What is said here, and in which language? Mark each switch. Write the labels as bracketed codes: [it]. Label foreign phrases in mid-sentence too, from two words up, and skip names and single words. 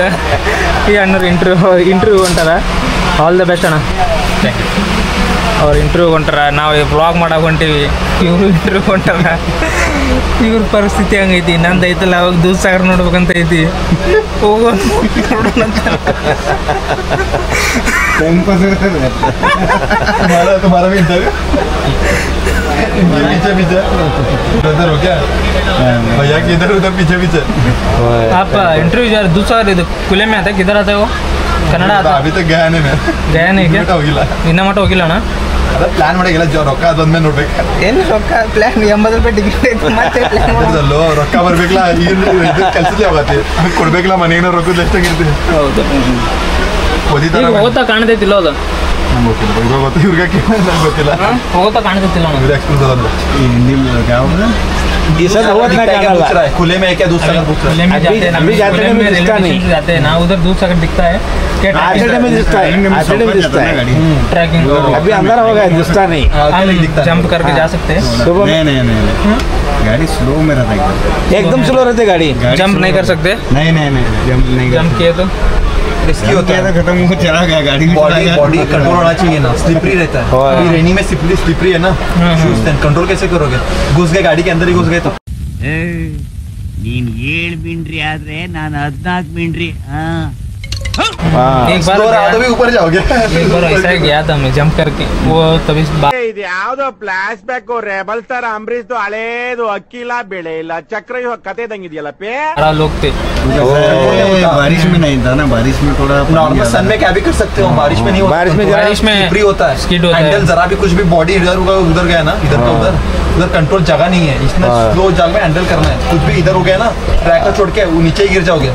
[kn] ಈ ಅಣ್ಣರು ಇಂಟರ್ವ್ಯೂ ಹೊಂಟಾರ. [en] all the best [kn] ಅಣ್ಣ. ಅವ್ರು ಇಂಟರ್ವ್ಯೂ ಹೊಂಟಾರ, ನಾವು ವ್ಲಾಗ್ ಮಾಡಕ್ಕೆ ಹೊಂಟೀವಿ. ಇವರು ಇಂಟರ್ವ್ಯೂ ಹೊಂಟಾರ. ಇವ್ರ ಪರಿಸ್ಥಿತಿ ಹಂಗೈತಿ. ನಂದು ಐತಲ್ಲ ಅವಾಗ ದೂಧಸಾಗರ ನೋಡ್ಬೇಕಂತ ಐತಿ. ಹೋಗೋ ನೋಡೋಣಂತ. [hi] भैया कि इधर उधर पीछे आप इंटरव्यू जा रहे दूसरा खुले में आता है, किधर आता है वो? कन्नड़ आता? अभी तक गया नहीं क्या [kn] ಹೋಗಿಲ್ಲ. ಇನ್ನ ಮಟ್ಟ ಹೋಗಿಲ್ಲ ಅಣ್ಣ. ಅದ ಪ್ಲಾನ್ ಮಾಡಿಲ್ಲ. ರೊಕ್ಕ ಅದೊಂದ್ಮೇಲೆ ನೋಡ್ಬೇಕು. ಏನು ರೊಕ್ಕ ಪ್ಲಾನ್ 80 ರೂಪಾಯಿ ಟಿಕೆಟ್ ಐತೆ ಮತ್ತೆ ಅಲ್ಲೋ ರೊಕ್ಕ ಬರ್ಬೇಕಲ್ಲ. ಈಗ ಕೆಲಸದಲ್ಲಿ ಹೋಗತ್ತೆ ಕೊಡ್ಬೇಕಲ್ಲ. ಮನೆಗೆ ರೊಕ್ಕದ ಎಷ್ಟಾಗಿರ್ತೀವಿ. ಹೌದು ಹೋಗ್ತಾ ಕಾಣ್ತೈತಿಲ್ಲ ಅದು. ಇವ್ರಿಗೆ ಗೊತ್ತಿಲ್ಲ. ಹೋಗ್ತಾ ಕಾಣ್ತೈತಿಲ್ಲ ಇವ್ರ ಎಕ್ಸ್ಪೀರಿಯನ್ಸ್ ಅದಲ್ಲ. [hi] खुले में क्या दूसरा जाते हैं ना, उधर दूसरा दिखता है. ट्रैकिंग अभी अंदर होगा, दिखता नहीं. जंप करके जा सकते हैं. नहीं गाड़ी स्लो में रहता है. एकदम स्लो रहते गाड़ी. जंप नहीं कर सकते. नहीं जंप किए तो रिस्की होता है. खत्म हो चला गया गाड़ी. बॉडी कंट्रोल होना चाहिए ना. स्लिपरी रहता है. अभी रेनी में स्लिपरी है ना. शूज कंट्रोल कैसे करोगे? घुस गए गाड़ी के अंदर ही घुस गए तो. [kn] ನೀನ್ 7 ಮಿಂಡ್ರಿ ಆದ್ರೆ ನಾನು 14 ಮಿಂಡ್ರಿ. [hi] एक बार ऊपर जाओगे. एक बार ऐसा गया था मैं जंप करके वो तभी [kn] ಇದು ಯಾವ್ದೋ ಫ್ಲಾಶ್ ಬ್ಯಾಕ್ ರೆಬಲ್ ತರ ಅಂಬರೀಶ್ದು ಹಳೇದು ಅಕ್ಕಿಲ್ಲ ಬೆಳೆ ಇಲ್ಲ ಚಕ್ರ ಕತೆ ಇದಂಗಿದೆಯಲ್ಲ ಪೇ. [hi] लोग थे बारिश में नहीं था ना. बारिश में थोड़ा [en] normal sun [hi] में क्या भी कर सकते हो. बारिश में नहीं होता. बारिश में स्लिपरी होता है. स्किड होता है. हैंडल जरा भी कुछ भी बॉडी इधर उधर गया ना, इधर का उधर कंट्रोल जगह नहीं है. इसमें स्लो जगह में हैंडल करना है. कुछ भी इधर हो गया ना, ट्रैक को छोड़ के नीचे ही गिर जाओगे.